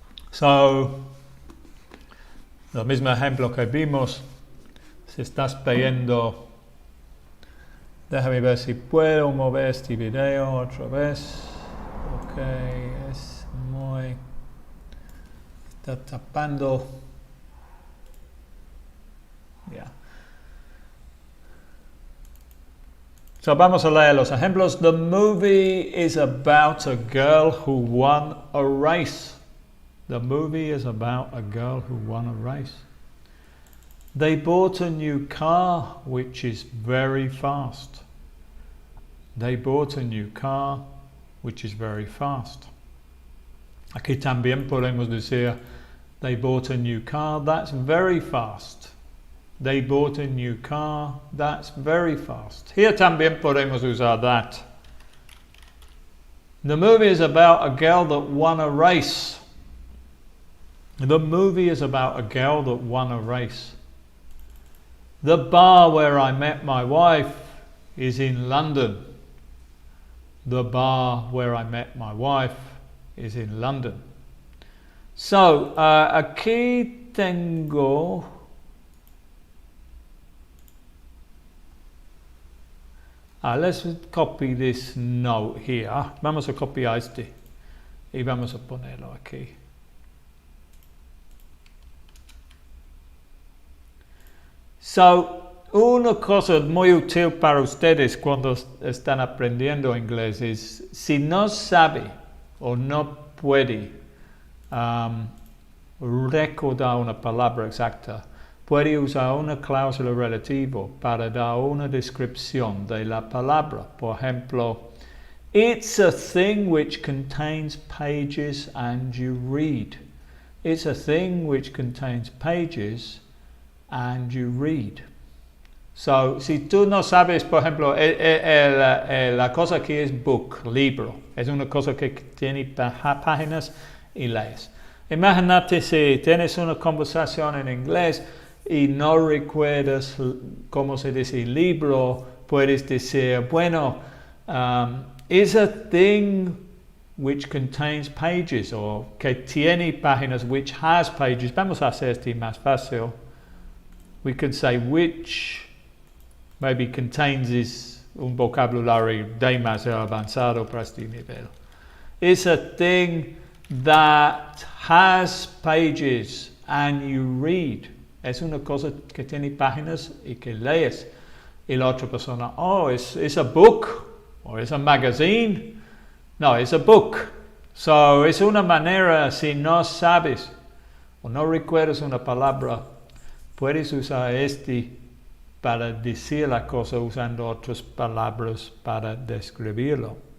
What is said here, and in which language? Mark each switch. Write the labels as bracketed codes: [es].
[es] So, el mismo ejemplo que vimos, si estás viendo, déjame ver si puedo mover este video otra vez. Ok, es muy... está tapando. Yeah. So vamos a leer los ejemplos. [en] The movie is about a girl who won a race. The movie is about a girl who won a race. They bought a new car, which is very fast. They bought a new car, which is very fast. [es] Aquí también podemos decir, [en] they bought a new car, that's very fast. They bought a new car, that's very fast. [es] Here también podemos usar that. [en] The movie is about a girl that won a race. The movie is about a girl that won a race. The bar where I met my wife is in London. The bar where I met my wife is in London. [es] So, aquí tengo [en] let's copy this note here. [es] Vamos a copiar este y vamos a ponerlo aquí. So, una cosa muy útil para ustedes cuando están aprendiendo inglés es, si no sabe o no puede recordar una palabra exacta, puede usar una cláusula relativa para dar una descripción de la palabra. Por ejemplo, [en] it's a thing which contains pages and you read. It's a thing which contains pages and you read. [es] So, si tú no sabes, por ejemplo, la cosa que es book, libro, es una cosa que tiene páginas y lees. Imagínate si tienes una conversación en inglés y no recuerdas cómo se dice libro, puedes decir, bueno, [en] is a thing which contains pages, [es] o que tiene páginas, [en] which has pages. [es] Vamos a hacer este más fácil. [en] We could say which maybe contains is [es] un vocabulario demasiado avanzado para este nivel. [en] It's a thing that has pages and you read. [es] Es una cosa que tiene páginas y que lees. Y la otra persona, [en] oh, it's a book, or it's a magazine. No, it's a book. [es] So, es una manera, si no sabes o no recuerdas una palabra, puedes usar este para decir la cosa usando otras palabras para describirlo.